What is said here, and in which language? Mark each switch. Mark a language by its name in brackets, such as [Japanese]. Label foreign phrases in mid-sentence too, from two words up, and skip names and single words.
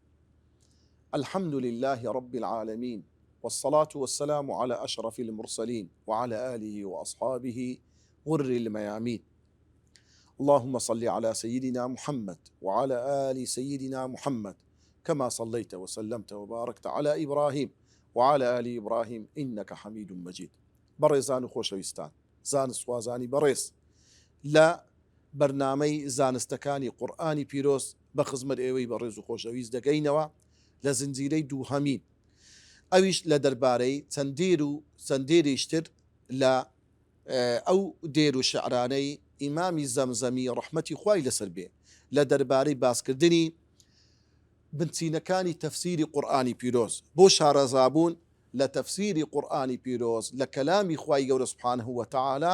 [Arabic] الحمد لله رب العالمين، والصلاة والسلام على أشرف المرسلين وعلى آله وأصحابه غر الميامين. اللهم صل على سيدنا محمد وعلى آل سيدنا محمد كما صليت وسلمت وباركت على إبراهيم وعلى آل إبراهيم إنك حميد مجيد. [Central Kurdish] بەڕێزان و خۆشەویستان، زانستوازانی بەڕێز، لە بەرنامەی زانستەکانی قورئانی پیرۆز بە خزمەت ئێوەی بەڕێز و خۆشەویست دەگەینەوە لە زنجیرەی دووهەمین، ئەویش لە دەربارەی چەندێریشتر لە ئەو دێر و شعرانەی ئیمامی زەمزەمی ڕەحمەتی خوای لەسەر بێ لە دەربارەی باسکردنی بنچینەکانی تەفسیری قورئانی پیرۆز بۆ شارەزابوون لە تەفسیری قورئانی پیرۆز لە کەلامی خوای گەورە [Arabic] سوبحانه وتعالى.